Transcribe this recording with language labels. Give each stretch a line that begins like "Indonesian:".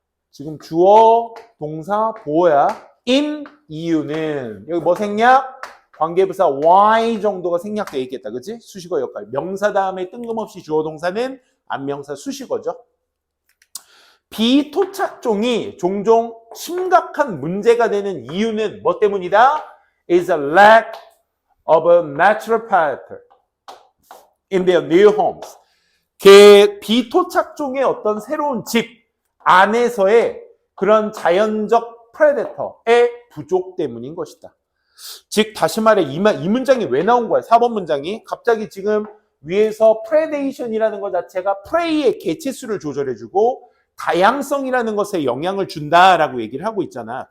Korean: 지금 주어, 동사, 보어야. in 이유는 여기 뭐 생략? 관계부사 y 정도가 생략되어 있겠다, 그치? 수식어 역할. 명사 다음에 뜬금없이 주어 동사는 안명사 수식어죠. 비토착종이 종종 심각한 문제가 되는 이유는 뭐 때문이다?
English: is a lack of a natural predator in their new homes.
Korean: 비토착종의 어떤 새로운 집 안에서의 그런 자연적 프레데터의 부족 때문인 것이다. 즉 다시 말해 이 문장이 왜 나온 거야? 4번 문장이 갑자기 지금 위에서 프레데이션이라는 것 자체가 프레이의 개체수를 조절해주고 다양성이라는 것에 영향을 준다라고 얘기를 하고 있잖아.